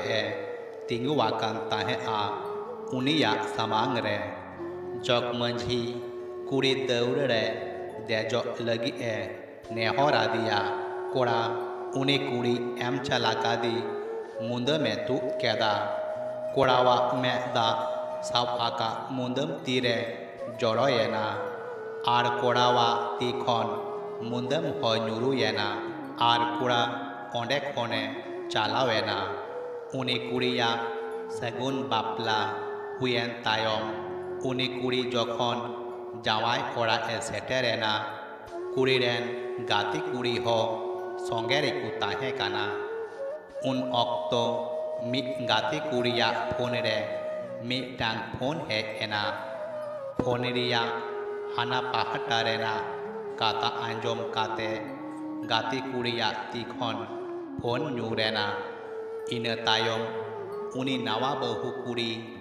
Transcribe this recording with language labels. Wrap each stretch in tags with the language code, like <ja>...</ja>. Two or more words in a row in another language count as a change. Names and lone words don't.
<sat>तिंगुवाकान ताहे आ उनिया समांग रे जग मझी कुड़ी दौड़ रे देजो लगी नेहरा दिया कोड़ा उनी कुड़ी एम चलाका दी मुंद में तू केदा कोड़ावा में दा साव आका मुंदम तीरे जड़ोयेना आर कोड़ावा तीखन मुंदम हो नुरुयेना आर कुड़ा ओंडे खोने चालावेना उनी कुड़िया सगुन बापला हुयेन तायम उनी कुड़ी जखन जावाई कोड़ा सेटेरेना कुड़ी रेन गाती कुड़ी हो संगेरी को ताहे काना उन अक्तो मिट गाती कुड़िया फोन रे मिटांग फोन है एना फोन रिया हाना पाहटा रेना काता आंजोम काते गाती कुड़िया तीखन फोन न्यूरेना इन तायम उनी नवा बहु कुड़ी</sat>